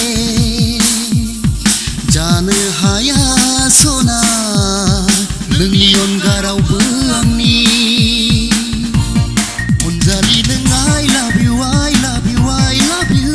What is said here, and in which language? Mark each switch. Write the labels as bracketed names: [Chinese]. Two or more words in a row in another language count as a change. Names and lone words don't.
[Bodo] जानो हाया सना नोंनि अनगा रावबो आंनि अनजालि नों [English] I love you I love you I love you